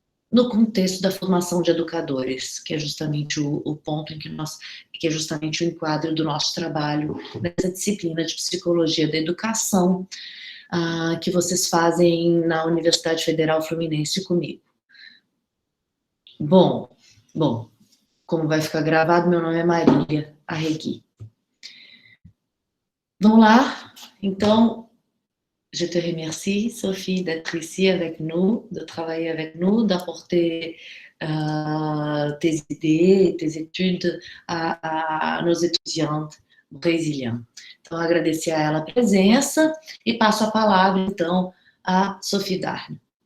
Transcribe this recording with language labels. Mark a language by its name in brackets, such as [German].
[Portuguese] no contexto da formação de educadores, que é justamente o ponto em que é justamente o enquadro do nosso trabalho nessa disciplina de psicologia da educação, que vocês fazem na Universidade Federal Fluminense comigo. Bom, como vai ficar gravado, meu nome é Maria Arregui. Vamos lá, então, [French] je te remercie, Sophie, d'être ici avec nous, de travailler avec nous, d'apporter tes idées et tes études à nos étudiantes brésiliens. [Portuguese] Então, agradecer a ela a presença e passo a palavra, então, a Sophie Darna.